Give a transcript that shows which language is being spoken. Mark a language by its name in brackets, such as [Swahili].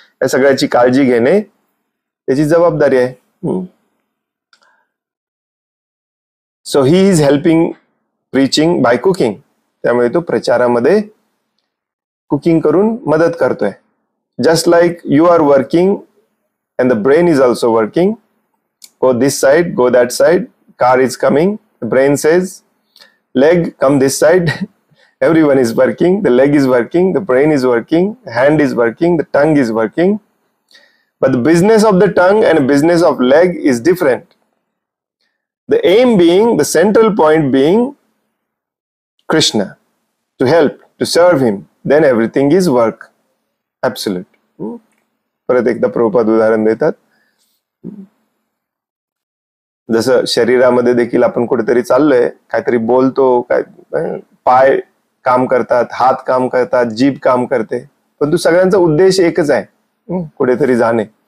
[Marathi] या सगळ्याची काळजी घेणे त्याची जबाबदारी आहे. [English] So he is helping preaching by cooking. [Marathi] त्यामुळे तो प्रचारामध्ये कुकिंग करून मदत करतोय. [English] Just like you are working and the brain is also working. Go this side, go that side, car is coming, the brain says, leg, come this side. Everyone is working, the leg is working, the brain is working, hand is working, the tongue is working. But the business of the tongue and business of leg is different. The aim being, the central point being Krishna, to help, to serve him. Then everything is work. Absolute. [Marathi] परत एकदा प्रभुपाद उदाहरण देतात. जसं शरीरामध्ये देखील आपण कुठेतरी चाललोय, काहीतरी बोलतो, काय पाय काम करतात, हात काम करतात, जीभ काम करते, परंतु सगळ्यांचा उद्देश एकच आहे, कुठेतरी जाणे.